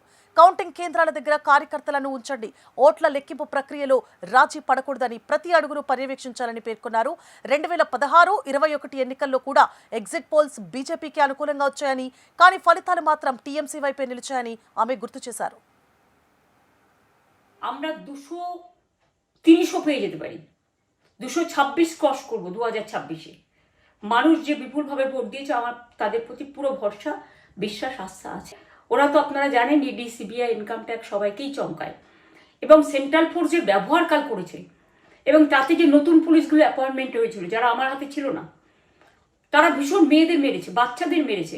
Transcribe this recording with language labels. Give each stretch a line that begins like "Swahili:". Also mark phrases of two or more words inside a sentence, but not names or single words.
Telugu: కౌంటింగ్ కేంద్రాల దగ్గర కార్యకర్తలను ఉంచండి, ఓట్ల లెక్కింపు ప్రక్రియలో రాజీ పడకూడదని ప్రతి అడుగును పర్యవేక్షించాలని పేర్కొన్నారు. 2016-21 ఎన్నికల్లో కూడా ఎగ్జిట్ పోల్స్ బీజేపీకి అనుకూలంగా వచ్చాయని, కానీ ఫలితాలు మాత్రం టీఎంసీ వైపే నిలిచాయని ఆమె గుర్తు చేశారు.
Bangla: আমরা 200-300 পেয়ে যেতে পারি, 226 ক্রস করবো 2026-এ। মানুষ যে বিপুলভাবে ভোট দিয়েছে, আমার তাদের প্রতি পুরো ভরসা, বিশ্বাস, আস্থা আছে। ওরা তো আপনারা জানেন ইডি, সিবিআই,
English: income tax
Bangla: সবাইকেই চমকায়, এবং
English: central force
Bangla: যে ব্যবহার কাল করেছে, এবং তাতে যে নতুন পুলিশগুলো অ্যাপয়েন্টমেন্ট হয়েছিল যারা আমার হাতে ছিল না, তারা ভীষণ মেয়েদের মেরেছে, বাচ্চাদের মেরেছে।